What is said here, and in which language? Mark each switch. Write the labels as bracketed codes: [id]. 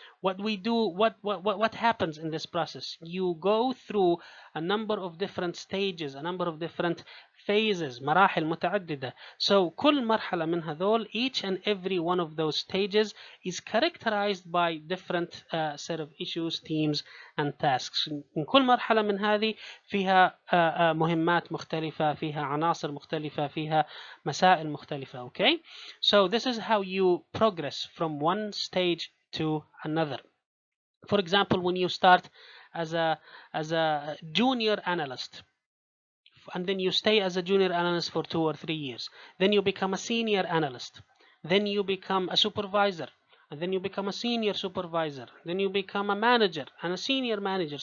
[en] What we do, what happens in this process? You go through a number of different stages, a number of different phases, [ar] مراحل متعددة. [en] So [ar] كل مرحلة من هذول, [en] each and every one of those stages is characterized by different set of issues, themes, and tasks. [ar] من كل مرحلة من هذه فيها مهمات مختلفة, فيها عناصر مختلفة, فيها مسائل مختلفة. [en] Okay, so this is how you progress from one stage to another. For example, when you start as a junior analyst, and then you stay as a junior analyst for 2 or 3 years, then you become a senior analyst, then you become a supervisor, and then you become a senior supervisor, then you become a manager and a senior manager.